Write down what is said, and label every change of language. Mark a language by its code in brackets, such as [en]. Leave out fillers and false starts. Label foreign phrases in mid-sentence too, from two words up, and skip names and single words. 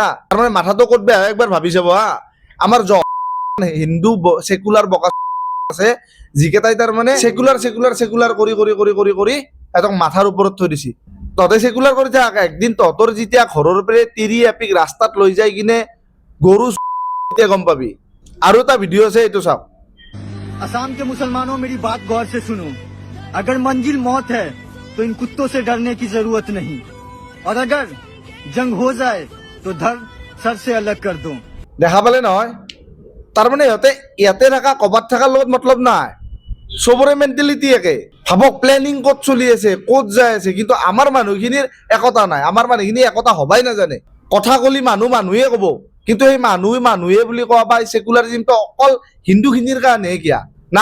[as] তাৰমানে মাথাটো ক'ত বেয়া হয় একবাৰ ভাবি চাব হা। আমাৰ হিন্দু ছেকুলাৰ বকা আছে, যিকেইটাই তাৰমানে ছেকুলাৰ কৰি সিহঁতক মাথাৰ ওপৰত থৈ দিছে। তহঁতে ছেকুলাৰ কৰি থাক, একদিন তহঁতৰ যেতিয়া ঘৰৰ পৰা তিৰি এপিক ৰাস্তাত লৈ যাই কিনে গৰু তেতিয়া গম পাবি। আৰু এটা ভিডিঅ' আছে, এইটো চাওক। [hi] असम के मुसलमानों मेरी बात गौर से सुनो। अगर मंजिल मौत है तो इन कुत्तों से डरने की जरूरत नहीं, और अगर जंग हो जाए तो धड़ सर से अलग कर दो। [as] দেখা পালে নহয়, তাৰমানে সিহঁতে ইয়াতে থকা ক'বাত থকাৰ লগত মতলব নাই, চবৰে মেণ্টেলিটি একে। ভাবক প্লেনিং ক'ত চলি আছে, ক'ত যাই আছে, কিন্তু আমাৰ মানুহখিনিৰ একতা নাই। আমাৰ মানুহখিনি একতা হবাই নাজানে। কথা কলি মানুহে ক'ব, কিন্তু সেই মানুহে বুলি কোৱা বা ছেকুলাৰিজিমটো অকল হিন্দুখিনিৰ কাৰণে কিয়া না?